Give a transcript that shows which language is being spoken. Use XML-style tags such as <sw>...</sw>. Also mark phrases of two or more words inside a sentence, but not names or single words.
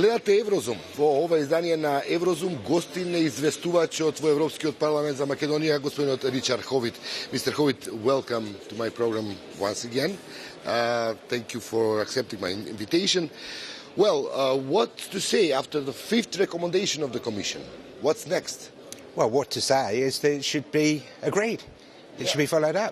<mk>Слушате Еврозум. Во ова издание на Еврозум гостин е известувачот во Европскиот парламент за Македонија, господинот Ричард Ховит.</mk> <en>Mr. Howit, welcome to my program once again. Thank you for accepting my invitation. Well, what to say after the fifth recommendation of the Commission? What's next? Well, what to say is that it should be agreed. It should be followed up.</en>